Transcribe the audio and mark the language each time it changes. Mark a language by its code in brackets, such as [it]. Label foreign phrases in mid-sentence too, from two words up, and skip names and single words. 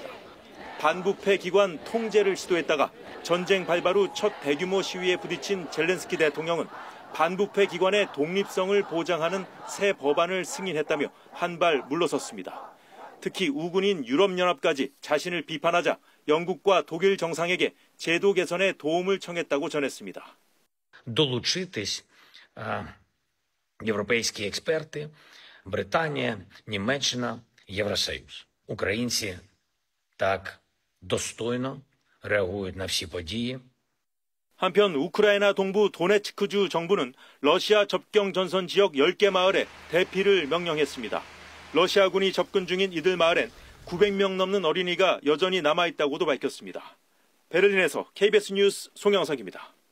[ko] 반부패 기관 통제를 시도했다가 전쟁 발발 후 첫 대규모 시위에 부딪힌 젤렌스키 대통령은 반부패 기관의 독립성을 보장하는 새 법안을 승인했다며 한 발 물러섰습니다. 특히 우군인 유럽연합까지 자신을 비판하자 영국과 독일 정상에게 제도 개선에 도움을 청했다고 전했습니다. [uk] долучитись європейські експерти, Британія, Німеччина, Євросоюз. Українці так достойно реагують на всі події. [ko] 한편 우크라이나 동부 도네츠크주 정부는 러시아 접경 전선 지역 10개 마을에 대피를 명령했습니다. 러시아군이 접근 중인 이들 마을엔 900명 넘는 어린이가 여전히 남아있다고도 밝혔습니다. 베를린에서 KBS 뉴스 송영석입니다.